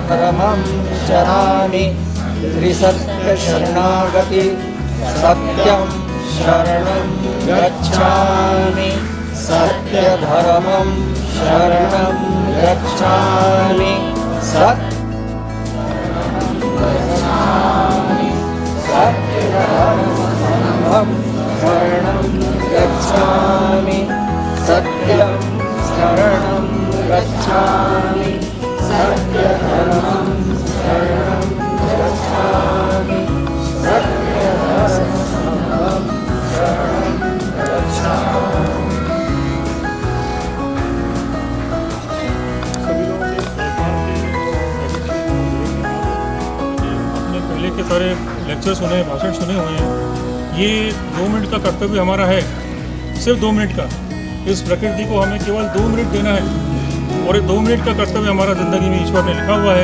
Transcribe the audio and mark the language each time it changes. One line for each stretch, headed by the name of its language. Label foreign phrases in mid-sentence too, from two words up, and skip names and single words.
Sanskrit: धर्मं चरामि त्रिसत्यशरणागति सत्यं शरणं गच्छामि सत्यधर्मं शरणं गच्छामि सत्यधर्मं शरणं गच्छामि सत्यं शरणं गच्छामि सत्यधर्मं शरणं गच्छामि सत्यधर्मं शरणं गच्छामि।
Hindi: आपने पहले के सारे लेक्चर सुने, भाषण सुने हुए हैं। ये 2 मिनट का कर्तव्य हमारा है, सिर्फ 2 मिनट का। इस प्रकृति को हमें केवल 2 मिनट देना है और ये 2 मिनट का कर्तव्य हमारा ज़िंदगी में ईश्वर ने लिखा हुआ है।